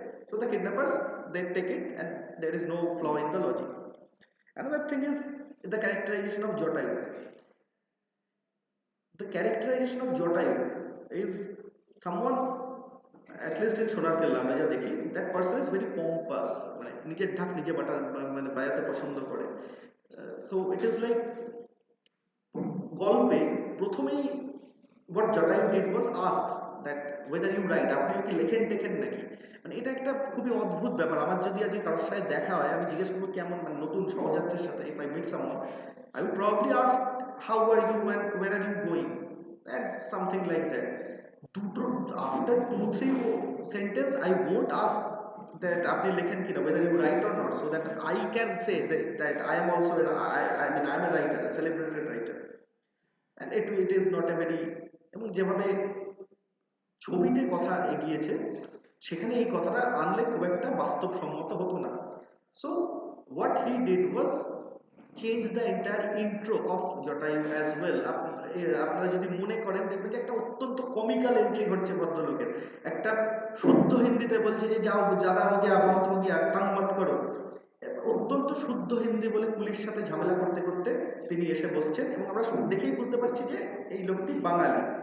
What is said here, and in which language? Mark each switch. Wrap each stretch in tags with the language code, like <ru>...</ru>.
<en>So the kidnappers they take it and there is no flaw in the logic. Another thing is the characterization of Jatayu. The characterization of Jatayu is someone, at least in Sonar Kella</en> <bn>আমরা যা দেখি,</bn> <en>that person is very pompous,</en> <bn>মানে নিজের ঢাক নিজে মানে বাজাতে পছন্দ করে।</bn> <en>So it is like</en> <bn>গল্পে প্রথমেই</bn> <en>what Jatayu did was asks that whether you write,</en> <bn>আপনিও কি লেখেন টেখেন নাকি। মানে এটা একটা খুবই অদ্ভুত ব্যাপার। আমার যদি আজকে কারোর সাথে দেখা হয় আমি জিজ্ঞেস করবো কেমন, মানে নতুন সহযাত্রীর সাথে</bn> <en>if I meet someone I would probably ask how are you and where are you going, and something like that. After 2-3 sentence I won't ask that</en> <bn>আপনি লেখেন কিনা,</bn> <en>whether you write or not, so that I can say that I am also I mean I am a writer, a celebrated writer, and it is not a very,</en> <bn>এবং যেভাবে ছবিতে কথা এগিয়েছে সেখানে এই কথাটা আনলে খুব একটা বাস্তবসম্মত হতো না।</bn> <en>So what he did was change the entire intro of Jatayu as well.</en> <bn>আপনারা যদি মনে করেন দেখবেন যে একটা অত্যন্ত কমিক্যাল এন্ট্রি ঘটছে ভদ্রলোকের, একটা শুদ্ধ হিন্দিতে বলছে যে</bn> <hi>যাও জাদা হো গিয়া বহুত হো গিয়া তাং মত করো,</hi> <bn>অত্যন্ত শুদ্ধ হিন্দি বলে পুলিশ সাথে ঝামেলা করতে করতে তিনি এসে বসছেন, এবং আমরা দেখেই বুঝতে পারছি যে এই লোকটি বাঙালি।</bn>